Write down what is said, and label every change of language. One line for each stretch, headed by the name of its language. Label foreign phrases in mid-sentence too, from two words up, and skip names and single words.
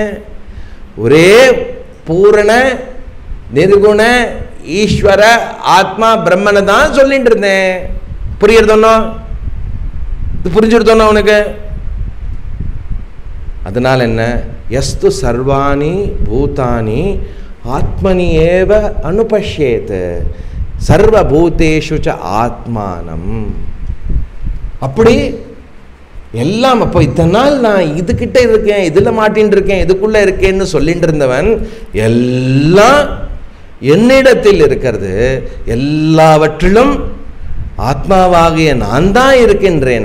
Tamil: ஒரே பூரண நிர்குண ஈஸ்வர ஆத்மா பிரம்மனை தான் சொல்லிட்டு இருந்தேன். புரியுறதோன்னா, இது புரிஞ்சுடுதோன்னா உனக்கு? அதனால என்ன,
Sanskrit: यस्तु सर्वाणि भूतानि आत्मनि एव अनुपश्येत् सर्वभूतेषु च आत्मानम्.
Tamil: அப்படி எல்லாம் அப்போ இத்தனை நாள் நான் இதுகிட்ட இருக்கேன், இதில் மாட்டின்னு இருக்கேன், இதுக்குள்ள இருக்கேன்னு சொல்லிட்டு இருந்தவன் எல்லாம் என்னிடத்தில் இருக்கிறது, எல்லாவற்றிலும் ஆத்மாவாகிய நான் தான் இருக்கின்றேனா?